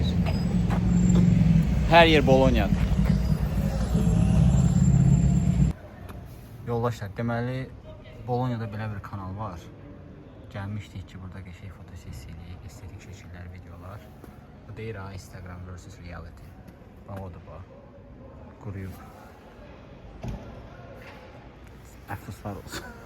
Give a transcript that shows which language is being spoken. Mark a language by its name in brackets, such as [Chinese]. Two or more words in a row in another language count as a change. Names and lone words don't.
[Azerbaijani] Hər yer Bolonyadır. Yoldaşlar, deməli Bolonya'da belə bir kanal var. Gəlmişdik ki, burada qəşəng fotosessiya eləyik, estetik şəkillər, videolar. Bu deyir ha, [English] Instagram versus reality. [Azerbaijani] Bax odur bax. Quruyub. Əfsuslar olsun.